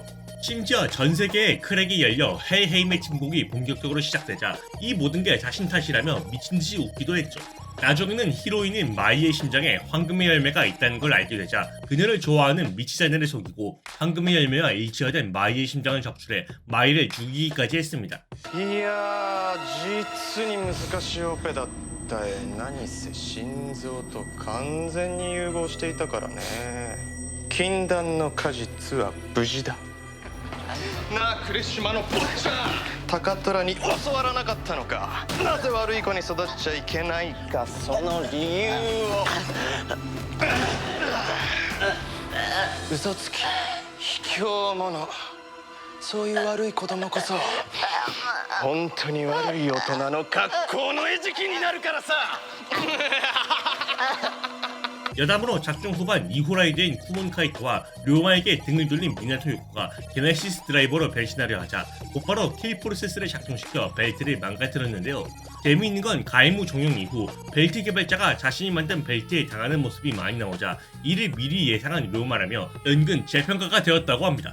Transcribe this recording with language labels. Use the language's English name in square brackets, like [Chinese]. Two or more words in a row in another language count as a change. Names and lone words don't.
[Korean] 심지어 전 세계에 크랙이 열려 헬헤임의 침공이 본격적으로 시작되자 이 모든 게 자신 탓이라며 미친듯이 웃기도 했죠. 나중에는 히로인인 마이의 심장에 황금의 열매가 있다는 걸 알게 되자 그녀를 좋아하는 미치자네를 속이고 황금의 열매와 일치화된 마이의 심장을 적출해 마이를 죽이기까지 했습니다. [Japanese] いやー実に難しいオペだった何せ心臓と完全に融合していたからね禁断の果実は無事だなあクリシュマの坊ちゃん高虎に教わらなかったのかなぜ悪い子に育っちゃいけないかその理由を嘘つき卑怯者そういう悪い子供こそ本当に悪い大人の格好の餌食になるからさ [Korean] 여담으로 작중 후반 2호라이드인 쿠몬 카이토와 료마에게 등을 돌린 미나토 요코가 게네시스 드라이버로 변신하려 하자 곧바로 K-프로세스를 작동시켜 벨트를 망가뜨렸는데요. 재미있는 건 가이무 종영 이후 벨트 개발자가 자신이 만든 벨트에 당하는 모습이 많이 나오자 이를 미리 예상한 료마라며 은근 재평가가 되었다고 합니다.